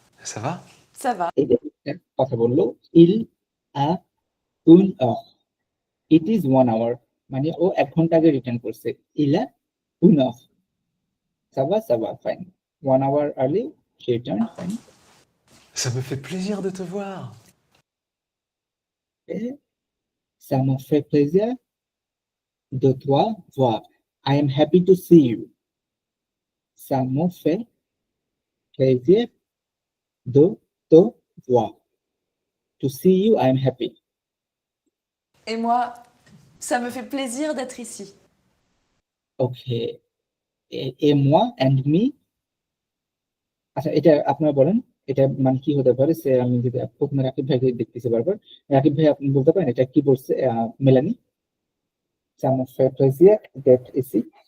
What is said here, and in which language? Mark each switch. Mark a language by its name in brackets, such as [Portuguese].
[French] Ça va? Ça va. [Bangla] এই যে একটা কথা বললো, [French] ইল আ উন অফ, [English] it is 1 hour, [Bangla] মানে ও 1 ঘন্টা আগে রিটার্ন করছে। [French] ইলা উন অফ, সাবা সাবা, ফাইন। [English] 1 hour early সে return, fine. [French] Ça me fait plaisir de te voir. Ça me fait plaisir de toi voir. [English] I am happy to see you. [French] Ça me fait plaisir de te voir. [English] To see you, I am happy. [French] Et moi, ça me fait plaisir d'être ici. [English] Okay. [French] Et moi [English] and me. [Bangla] আচ্ছা, এটা আপনারা বলেন, এটা মানে কি হতে পারে? সে আমি যদি প্রথমে রাকিব ভাইকে দেখতেছি বারবার, রাকিব ভাই আপনি বলতে পারেন এটা কি বলছে মেলানি? [French] Ça me fait plaisir d'être ici.